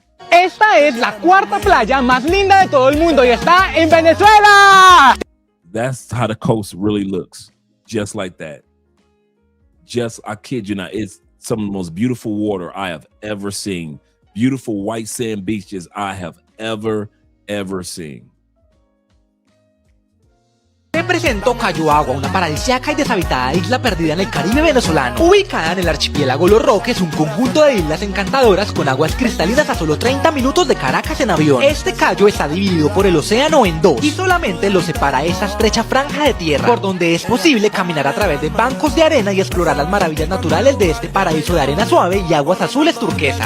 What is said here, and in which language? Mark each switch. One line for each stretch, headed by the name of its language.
Spanish: Esta es la cuarta playa más linda de todo el mundo y está en Venezuela.
English: That's how the coast really looks. Just like that. I kid you not, it's some of the most beautiful water I have ever seen. Beautiful white sand beaches I have ever seen.
Spanish: Te presento Cayo Agua, una paradisíaca y deshabitada isla perdida en el Caribe venezolano. Ubicada en el archipiélago Los Roques, un conjunto de islas encantadoras con aguas cristalinas a solo 30 minutos de Caracas en avión. Este cayo está dividido por el océano en dos y solamente lo separa esa estrecha franja de tierra, por donde es posible caminar a través de bancos de arena y explorar las maravillas naturales de este paraíso de arena suave y aguas azules turquesas.